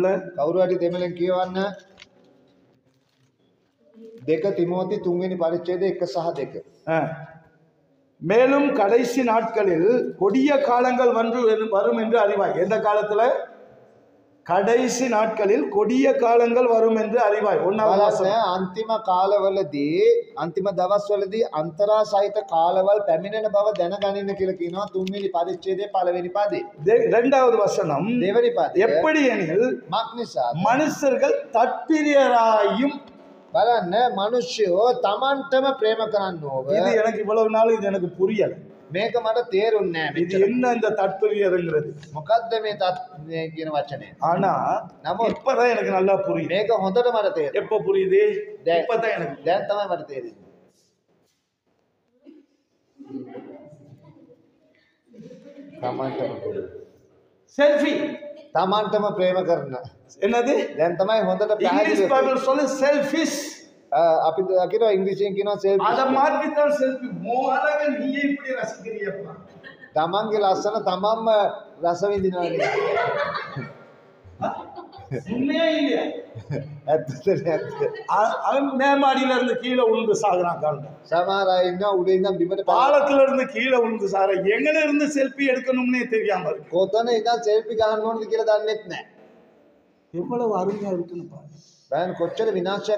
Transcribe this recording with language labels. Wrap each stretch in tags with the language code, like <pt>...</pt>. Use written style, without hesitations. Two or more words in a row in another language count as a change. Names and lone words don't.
<si>කවුරු හරි දෙමළෙන් කියවන්න. 2 තිමෝති 3 වෙනි පරිච්ඡේදයේ 1 සහ 2.</si> <ta>மேலும் கடைசி நாட்களில் கொடிய காலங்கள் வரும் என்று அறிவாய். எந்த காலத்துல? கடைசி நாட்களில் கொடிய காலங்கள் வரும் என்று அறிவாய்.</ta> <si>බලන්න අන්තිම කාලවලදී අන්තිම දවස්වලදී අන්තරා සහිත කාලවල පැමිණෙන බව දැනගනින්න කියලා කියනවා 3 වෙනි පරිච්ඡේදයේ පළවෙනි පදේ.</si> <ta>2வது வசனம்</ta> <si>දෙවෙනි පදේ</si> <ta>எப்படி எனில்</ta> <si>මක්නිසාද</si> <ta>மனுஷர்கள் தற்பிரியராயும்.</ta> <si>බලන්න මිනිස්සුયો තමන්ටම ප්‍රේම කරන්නෝව.</si> <ta>இது எனக்கு இவ்வளவு நாள் இது எனக்கு புரியல.</ta> <si>මේක මට තේරුන්නේ නැහැ</si> <ta>இது என்ன இந்த தற்பெரியருங்கிறது.</ta> <si>මොකද්ද මේ මේ කියන වචනේ</si> <ta>ஆனா</ta> <si>නමුත්</si> <ta>இப்பதான் எனக்கு நல்லா புரியுது.</ta> <si>මේක හොඳට මට තේරෙනවා</si> <ta>எப்ப புரியுது?</ta> <si>දැන්</si> <ta>இப்பதான் எனக்கு</ta> <si>දැන් තමයි මට තේරෙන්නේ</si> <ta>செல்ஃபி.</ta> <si>තමන්ටම ප්‍රේම කරන</si> <ta>என்னது?</ta> <si>දැන් තමයි හොඳට</si> <ta>இங்கிலீஷ்</ta> <si>පැහැදිලි</si> <ta>பைபிள் சொல்லு செல்ஃபிஷ்.</ta> <si>අපි කියනවා ඉංග්‍රීසියෙන් කියනවා selfie</si> <ta>அத மாத்தித்தான் செல்ஃபி. மோகனக நீயே இப்படி ரசிக்கிறியப்பா.</ta> <si>තමන්ගේ ලස්සන තමන්ම රස විඳිනවා කියන්නේ</si> <ta>உண்மையா இல்லையா?</ta> <si>ඇත්තද නැත්ද</si> <ta>அவன் மேமாடியில இருந்து கீழே விழுந்து சாகுறான் காரணம்.</ta> <si>සමහර අය ඉන්නවා උඩ ඉඳන් බිමට</si> <ta>பாலத்துல இருந்து கீழே விழுந்து சாகுற. எங்கன இருந்து செல்ஃபி எடுக்கணும்னே தெரியாம இருக்கு.</ta> <si>කොතන ඉඳන් selfie ගන්න ඕනද කියලා දන්නෙත් නැහැ</si> <ta>எவ்வளவு அருமையா இருக்குன்னு பாரு.</ta> <si>බලන්න කොච්චර විනාශයක්</si>